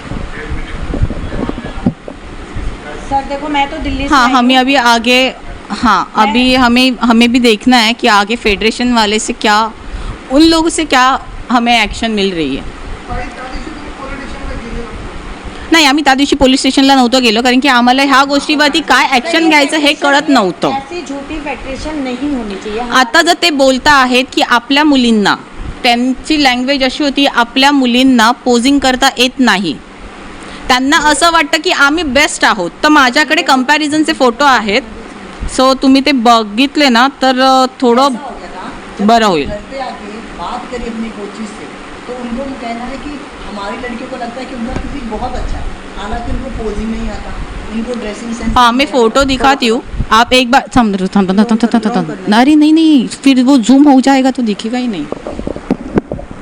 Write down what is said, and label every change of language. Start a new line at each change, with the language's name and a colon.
Hindi: Sir देखो, मैं तो दिल्ली से हाँ, आई हमें हूँ। अभी आगे, हाँ अभी हमें भी देखना है कि आगे फेडरेशन वाले से क्या, उन लोगों से क्या हमें ॲक्शन मिल रही आहे.
Marathi: नाही, आम्ही त्या दिवशी पोलीस स्टेशनला नव्हतो गेलो, कारण की आम्हाला ह्या गोष्टीवरती काय ॲक्शन घ्यायचं हे कळत नव्हतं.
Hindi: ऐसी झूठी फेडरेशन नहीं होनी चाहिए.
Marathi: आता जर ते बोलता आहेत की आपल्या मुलींना, त्यांची लँग्वेज अशी होती, आपल्या मुलींना पोजिंग करता येत नाही, त्यांना असं वाटतं की आम्ही बेस्ट आहोत. तर माझ्याकडे कंपॅरिझनचे फोटो आहेत, सो तुम्ही ते बघितले ना तर थोडं बरं होईल.
Hindi: घर पे आके बात करी अपनी कोचिज से, तो उनको कहना है कि हमारी लड़कियों को लगता है कि उनका फिजिक बहुत अच्छा है, हालांकि उनको पोजिंग नहीं आता, उनको ड्रेसिंग सेंस. हाँ, मैं फोटो दिखाती हूँ, आप एक बार अरे नहीं नहीं, फिर वो जूम हो जाएगा तो दिखेगा ही नहीं.